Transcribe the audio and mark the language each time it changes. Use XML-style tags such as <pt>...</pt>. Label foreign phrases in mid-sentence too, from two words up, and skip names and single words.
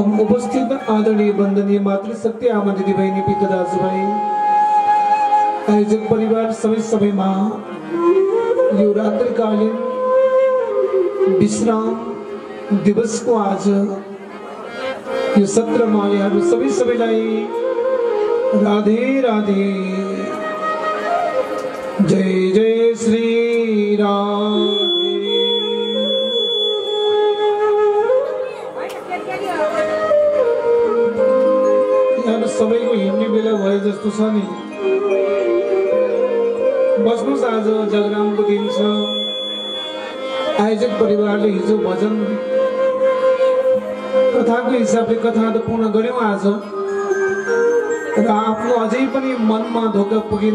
<ne>उपस्थित आदरणीय वन्दनीय मातृशक्ति आमा दिदी बहिनी पिता दाजुभाइ, आयोजक परिवार सबैमा यो रात्रिकालीन विश्राम दिवसको आज यो सत्रमा यहाँहरू सबैलाई राधे राधे, जय जय श्री राम। यहाँहरू सबैको हिँड्ने बेला भए जस्तो छ नि, बस्नुहोस्। आज जागरणको दिन छ। आयोजक परिवारले हिजो भजन कथाको हिसाबले कथा त पूर्ण गर्यौं आज, र आफ्नो अझै पनि मनमा धोका पुगेन।</ne>